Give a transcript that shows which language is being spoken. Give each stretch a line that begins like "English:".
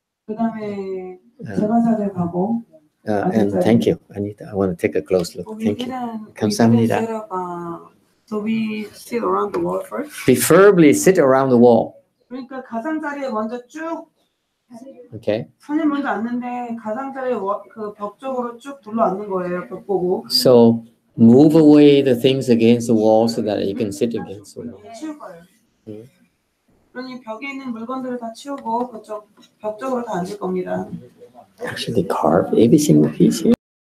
Korean: 그다음에 제가자들 가고.
English: And thank you. I want to take a close look. Thank you.
Korean: 감사합니다.
English: So we sit around the wall first. Preferably sit around the wall.
Korean: 그러니까 가장자리에 먼저 쭉.
English: Okay.
Korean: 선임 먼저 앉는데 가장자리에 그 벽 쪽으로 쭉 둘러 앉는 거예요. 벽 보고.
English: So move away the things against the wall so that you can sit against the wall.
Korean: 치울 거예요. 그러니 벽에 있는 물건들을 다 치우고 그쪽 벽 쪽으로 다 앉을 겁니다.
English: Actually, they carve every single piece here.